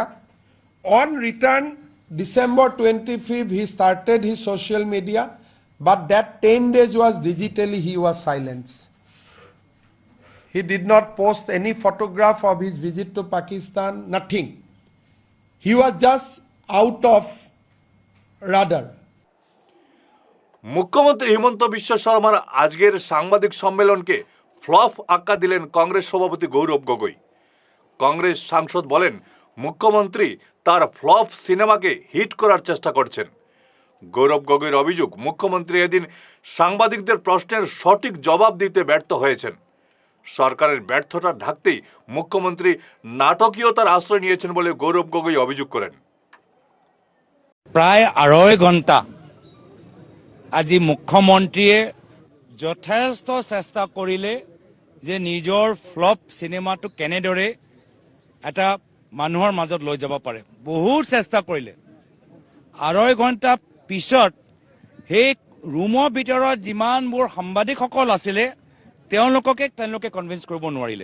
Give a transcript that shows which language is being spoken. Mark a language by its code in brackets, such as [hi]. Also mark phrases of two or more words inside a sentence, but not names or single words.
[en] On return, December 25th, he started his social media, but that 10 days was digitally, he was silenced. He did not post any photograph of his visit to Pakistan, nothing. He was just out of radar. [bn] মুখ্যমন্ত্রী হিমন্ত বিশ্ব শর্মার আজকের সাংবাদিক সম্মেলনকে ফ্লপ আখ্যা দিলেন কংগ্রেস সভাপতি গৌরব গগৈ। কংগ্রেস সাংসদ বলেন, মুখ্যমন্ত্রী তার ফ্লপ সিনেমাকে হিট করার চেষ্টা করছেন। গৌরব গগৈর অভিযোগ, মুখ্যমন্ত্রী এদিন সাংবাদিকদের প্রশ্নের সঠিক জবাব দিতে ব্যর্থ হয়েছেন। সরকারের ব্যর্থতা ঢাকতেই মুখ্যমন্ত্রী নাটকীয়তার আশ্রয় নিয়েছেন বলে গৌরব গগৈ অভিযোগ করেন। [as] প্রায় 2.5 ঘণ্টা আজি মুখ্যমন্ত্রীয়ে যথেষ্ট চেষ্টা কৰিলে যে নিজৰ ফ্লপ সিনেমাটো কেনেদৰে এটা মানুহৰ মাজত লৈ যাব পাৰে। বহুত চেষ্টা কৰিলে, 2.5 ঘণ্টা পিছত সেই ৰুমৰ ভিতৰত যিমানবোৰ সাংবাদিকসকল আছিলে তেওঁলোকে কনভিন্স কৰিব নোৱাৰিলে।